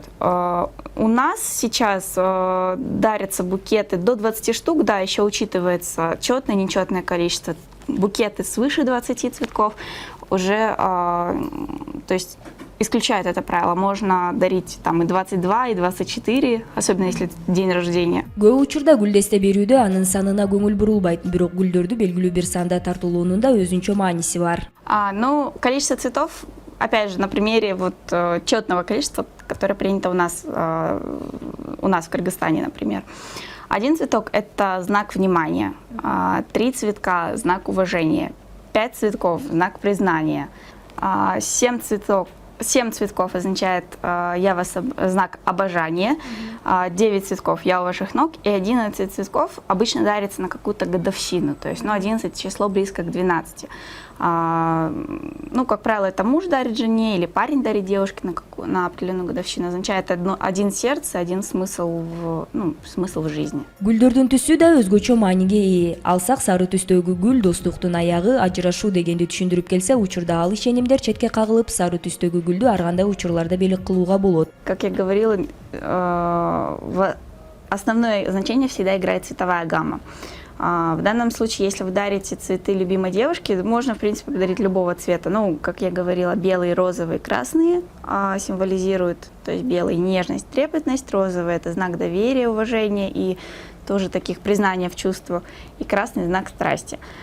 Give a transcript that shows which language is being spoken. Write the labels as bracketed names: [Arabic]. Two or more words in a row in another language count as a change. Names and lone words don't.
[Russian] У нас сейчас дарятся букеты до 20 штук, да, еще учитывается четное, нечетное количество. Букеты свыше 20 цветков уже, то есть исключает это правило. Можно дарить там и 22, и 24, особенно если день рождения. [Kyrgyz] Көп учурда гүлдесте берүүдө анын санына көңүл бурулбайт, бирок гүлдөрдү белгилүү бир санда тартуулоонун да өзүнчө мааниси бар. [Russian] Количество цветов, опять же, на примере вот четного количества, которое принято у нас в Кыргызстане, например. 1 цветок – это знак внимания, 3 цветка – знак уважения, 5 цветков – знак признания, 7 цветков означает знак обожания, 9 цветков «я у ваших ног», и 11 цветков обычно дарится на какую-то годовщину, то есть 11 число близко к 12. Как правило, это муж дарит жене или парень дарит девушке на определенную годовщину. Означает один сердце, один смысл в жизни. [Kyrgyz] Гүлдөрдүн түсү да өзгөчө мааниге ээ. Алсак сары түстөгү гүл достуктун аягы, ажырашуу дегенди түшүндүрүп келсе, учурда ал ишенимдер четке кагылып, сары түстөгү гүлдү ар кандай учурларда белек кылууга болот. [Russian] Как я говорила, основное значение всегда играет цветовая гамма. В данном случае, если вы дарите цветы любимой девушке, можно, в принципе, подарить любого цвета. Как я говорила, белые, розовые, красные символизируют, то есть белый – нежность, трепетность, розовый – это знак доверия, уважения и тоже таких признания в чувствах, и красный – знак страсти.